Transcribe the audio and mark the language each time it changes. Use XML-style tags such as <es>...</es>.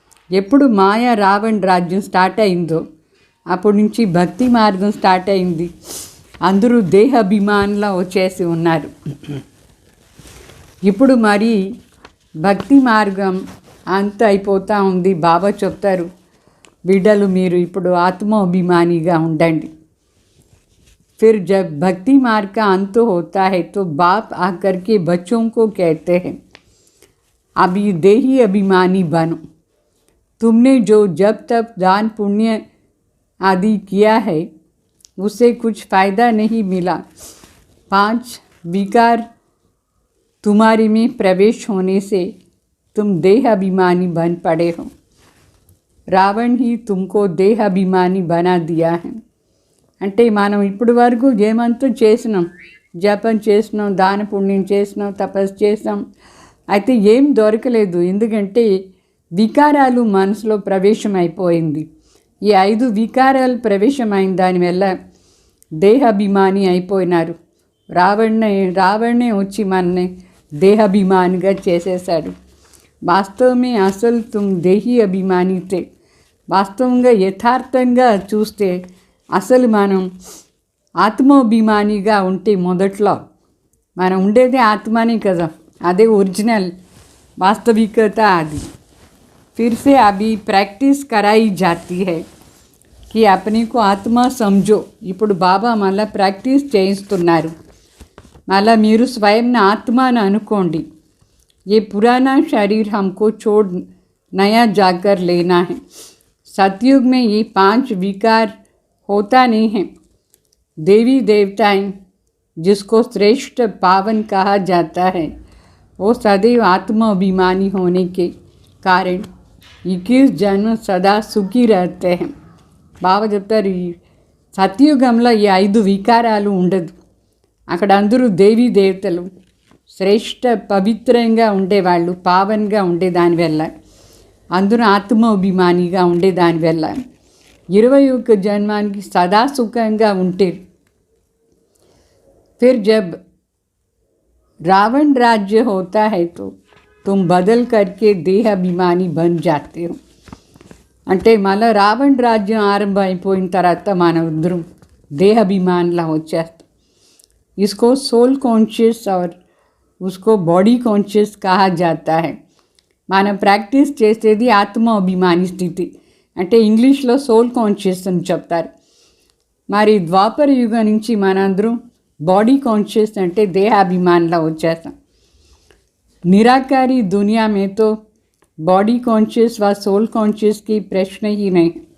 <te>ఎప్పుడు మాయా రావణ్ రాజ్యం స్టార్ట్ అయిందో అప్పటి నుంచి భక్తి మార్గం స్టార్ట్ అయింది. అందరూ దేహ అభిమానులా వచ్చేసి ఉన్నారు. ఇప్పుడు మరి భక్తి మార్గం అంత అయిపోతూ ఉంది. బాబా చెప్తారు, బిడ్డలు మీరు ఇప్పుడు ఆత్మాభిమానిగా ఉండండి.</te> <hi>फिर जब भक्ति मार्ग का अंत होता है तो बाप आकर के बच्चों को कहते हैं, अभी देही अभिमानी बनो. तुमने जो जब तक दान पुण्य आदि किया है उससे कुछ फ़ायदा नहीं मिला. 5 विकार तुम्हारे में प्रवेश होने से तुम देह अभिमानी बन पड़े हो. रावण ही तुमको देह अभिमानी बना दिया है.</hi> <te>అంటే మనం ఇప్పటి వరకు ఏమంతా చేసినాం, జపం చేసినాం, దాన పుణ్యం చేసినాం, తపస్సు చేసినాం, అయితే ఏం దొరకలేదు. ఎందుకంటే వికారాలు మనసులో ప్రవేశం అయిపోయింది. ఈ 5 వికారాలు ప్రవేశమైన దానివల్ల దేహాభిమాని అయిపోయినారు. రావణే వచ్చి మనని దేహాభిమానిగా చేసేశాడు. వాస్తవమే అసలు</te> <hi>తుమ్ దేహీ అభిమాని తే.</hi> <te>వాస్తవంగా యథార్థంగా చూస్తే అసలు మనం ఆత్మాభిమానిగా ఉంటే మొదట్లో మనం ఉండేదే ఆత్మనే కదా, అదే ఒరిజినల్ వాస్తవికత అది.</te> <hi>फिर से अभी प्रैक्टिस कराई जाती है कि अपने को आत्मा समझो.</hi> <te>ఇప్పుడు బాబా మళ్ళీ ప్రాక్టీస్ చేయిస్తున్నారు. మళ్ళీ మీరు స్వయం ఆత్మను అనుకోండి.</te> <hi>ये पुराना शरीर हमको छोड़ नया जाकर लेना है. सतयुग में ये 5 विकार होता नहीं है. देवी देवताएं जिसको श्रेष्ठ पावन कहा जाता है वो सदैव आत्माभिमानी होने के कारण 21 जन्म सदा सुखी रहते हैं.</hi> <te>బాబా చెప్తారు ఈ సత్యుగంలో ఈ 5 వికారాలు ఉండదు. అక్కడ అందరూ దేవీ దేవతలు శ్రేష్ఠ పవిత్రంగా ఉండేవాళ్ళు, పావన్గా ఉండేదానివల్ల, అందరూ ఆత్మాభిమానిగా ఉండేదానివల్ల 21 జన్మానికి సదా సుఖంగా ఉంటే.</te> <hi>फिर जब रावण राज्य होता है तो तुम बदल करके देहाभिमानी बन जाते हो.</hi> <te>అంటే మళ్ళీ రావణ్ రాజ్యం ఆరంభమైపోయిన తర్వాత మనందరం దేహాభిమానిలా వచ్చేస్తాం.</te> <hi>इसको सोल कॉन्शियस और उसको बॉडी कॉन्शियस कहा जाता है.</hi> <te>మనం ప్రాక్టీస్ చేసేది ఆత్మాభిమాని స్థితి, అంటే ఇంగ్లీష్లో సోల్ కాన్షియస్ అని చెప్తారు. మరి ద్వాపర యుగం నుంచి మనందరం बॉडी कॉन्शियस అంటే దేహాభిమానిలా వచ్చేస్తాం.</te> <hi>निराकारी दुनिया में तो बॉडी कॉन्शियस व सोल कॉन्शियस की प्रश्न ही नहीं.</hi>